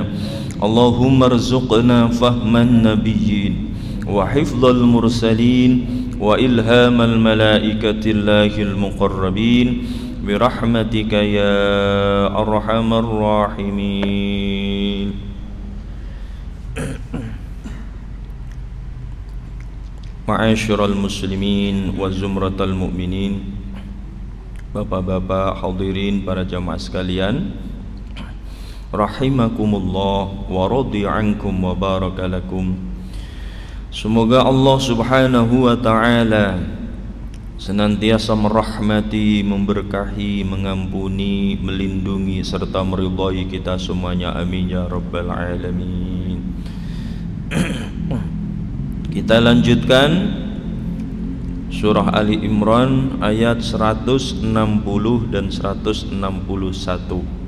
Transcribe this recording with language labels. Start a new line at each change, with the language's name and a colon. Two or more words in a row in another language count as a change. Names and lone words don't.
Arabic: اللهم ارزقنا فهم النبيين وحفظ المرسلين وإلهام الملائكة الله المقربين برحمتك يا أرحم الراحمين. معاشر المسلمين وزمرة المؤمنين,
Indonesian: bapak-bapak hadirin para jamaah sekalian,
Arabic: رحمكم الله ورضي عنكم وبارك لكم.
Indonesian: Semoga Allah
Arabic: سبحانه وتعالى
Indonesian: senantiasa merahmati, memberkahi, mengampuni, melindungi serta meridhai kita semuanya,
Arabic: آمين يا رب العالمين.
Indonesian: Kita lanjutkan surah Ali Imran ayat 160 dan 161.